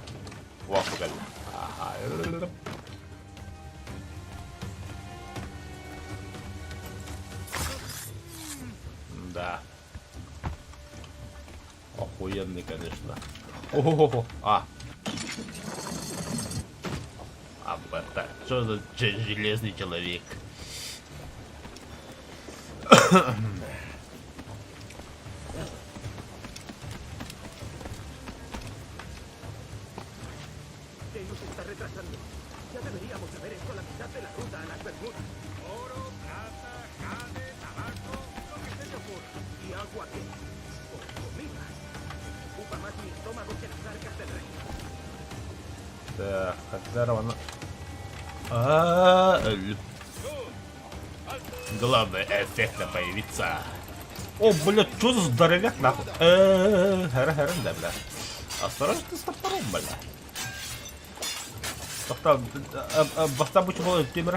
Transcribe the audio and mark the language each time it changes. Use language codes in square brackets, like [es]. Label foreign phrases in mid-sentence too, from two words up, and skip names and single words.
[ru] Вафгаль. Ага. Да. Охуенный, конечно. Ого-го-го. А. А, это что за железный человек? [es] ¿Qué nos está retrasando? Ya deberíamos haber hecho la mitad de la ruta a las Bermudas. Oro, plata, jade, tabaco, lo que se te ocurra. ¿Y agua qué? O comida. Ocupa más mi estómago que las arcas del rey. [ru] Так, когда равно... Главное, эффектно появится. О, блядь, что за здоровяк, нахуй? Да, бля. Осторожно ты с топором, бля. Баста будь молодец, Кемера.